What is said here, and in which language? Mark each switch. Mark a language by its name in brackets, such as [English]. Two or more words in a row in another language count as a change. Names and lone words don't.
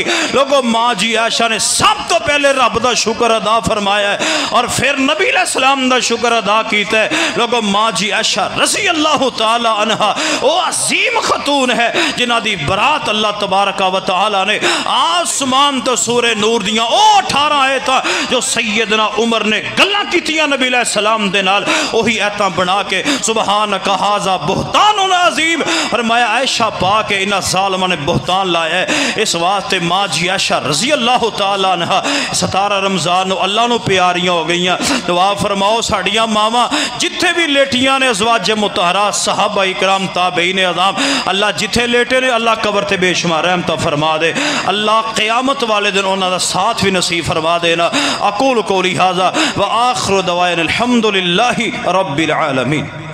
[Punjabi] لوگوں ماں جی عائشہ نے سب تو پہلے رب دا شکر ادا فرمایا ہے اور پھر نبی علیہ السلام دا شکر ادا کیتا ہے۔ لوگوں ماں جی عائشہ رضی اللہ تعالی عنہ وہ عظیم خاتون ہے جنہ دی برات اللہ تبارک و تعالی نے آسمان تو سورہ نور دیاں او 18 آیتاں جو سیدنا عمر نے گلاں کیتیاں نبی علیہ السلام دے نال وہی آیتاں بنا کے [Arabic] سبحانک ھذا بہتان عظیم [Punjabi] فرمایا عائشہ پاک انہاں ظالماں نے بہتان لایا ہے۔ اس واسطے ماں جی عائشہ رضی اللہ تعالی عنہ 17 رمضان نو اللہ نو پیاریاں ہو گئیاں۔ دعا فرماؤ ساڈیاں ماواں جتھے بھی لیٹیاں نے ازواج مطہرات صحابہ اکرام تابعین اعظام اللہ جتھے لیٹے نے اللہ قبر تے بے شمار رحمت فرما دے، اللہ قیامت والے دن انہاں دا ساتھ بھی نصیب فرما دینا۔ [Arabic] اقول قولی ھذا وآخر دعوانا الحمد للہ رب العالمین۔